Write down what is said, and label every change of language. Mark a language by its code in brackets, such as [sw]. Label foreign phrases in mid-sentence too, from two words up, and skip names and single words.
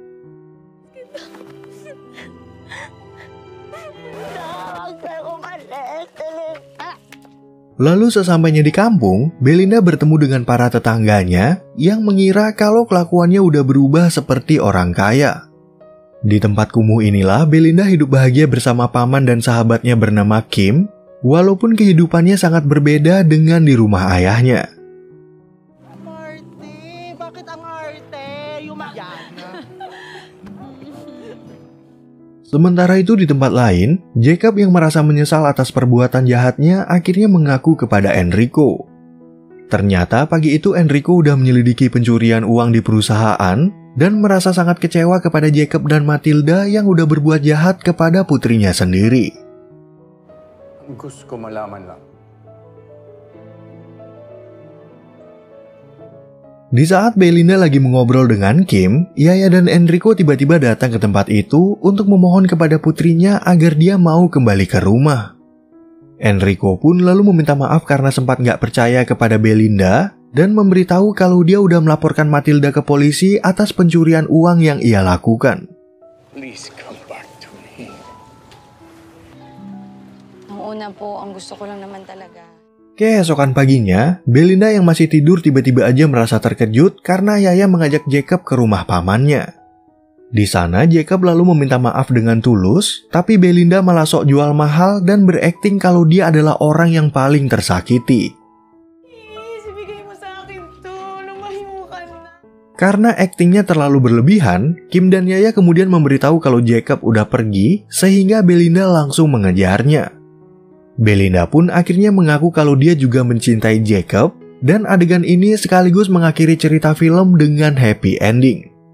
[id] Lalu sesampainya di kampung, Belinda bertemu dengan para tetangganya yang mengira kalau kelakuannya udah berubah seperti orang kaya. Di tempat kumuh inilah Belinda hidup bahagia bersama paman dan sahabatnya bernama Kim, walaupun kehidupannya sangat berbeda dengan di rumah ayahnya. [tl] Arte, bakit ang arte? Yumayan. [id] Sementara itu di tempat lain, Jacob yang merasa menyesal atas perbuatan jahatnya akhirnya mengaku kepada Enrico. Ternyata pagi itu Enrico udah menyelidiki pencurian uang di perusahaan dan merasa sangat kecewa kepada Jacob dan Matilda yang udah berbuat jahat kepada putrinya sendiri. [tl] Gusto ko malaman lang. [id] Di saat Belinda lagi mengobrol dengan Kim, Yaya dan Enrico tiba-tiba datang ke tempat itu untuk memohon kepada putrinya agar dia mau kembali ke rumah. Enrico pun lalu meminta maaf karena sempat nggak percaya kepada Belinda dan memberitahu kalau dia udah melaporkan Matilda ke polisi atas pencurian uang yang ia lakukan. [en] Please come back to me. [tl] Ang una po, ang gusto ko lang naman talaga. [id] Keesokan paginya, Belinda yang masih tidur tiba-tiba aja merasa terkejut karena Yaya mengajak Jacob ke rumah pamannya. Di sana, Jacob lalu meminta maaf dengan tulus, tapi Belinda malah sok jual mahal dan berakting kalau dia adalah orang yang paling tersakiti. [tl] Ibigay mo sa akin to, lumayo ka na. [id] Karena aktingnya terlalu berlebihan, Kim dan Yaya kemudian memberitahu kalau Jacob udah pergi, sehingga Belinda langsung mengejarnya. Belinda pun akhirnya mengaku kalau dia juga mencintai Jacob, dan adegan ini sekaligus mengakhiri cerita film dengan [en] happy ending.